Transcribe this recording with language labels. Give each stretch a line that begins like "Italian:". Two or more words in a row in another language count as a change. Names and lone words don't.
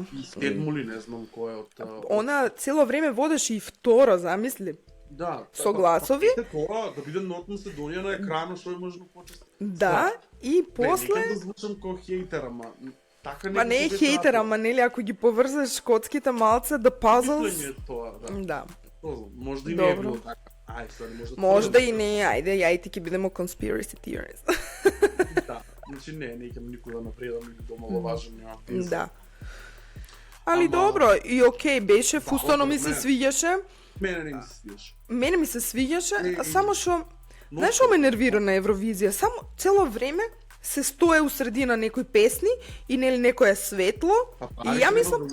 Macedonian: И седмо ли, не знам кој е од... Она цело време водеше и второ, замисли. Да. Со гласови? Тоа, да биде Норт Македонија на екранот, што е можно почести. Да, и Не, после... некад да звучам кој хейтер, ама така Па не е хейтер, ама нели, ако ги поврзаш коцките малце,
English: the puzzles...
Macedonian: Мислење е тоа, да. Да. Може да и не е Добро. било така. Ај, сори, Може да и не, ајде, ја и ти ќе бидемо
English: conspiracy theories.
Macedonian: Да, значи не ќе никој да напредам или да омаловажам, нема веза. Да. Али Ама- добро, и окей, беше, фустано ми се не. свиѓаше. Мене не ми се свиеш. Мене ми се свиѓаше, И- само што знаеш што ме нервира на Евровизија? Само цело време се стое усредина некои песни и нели некое светло и ја мислам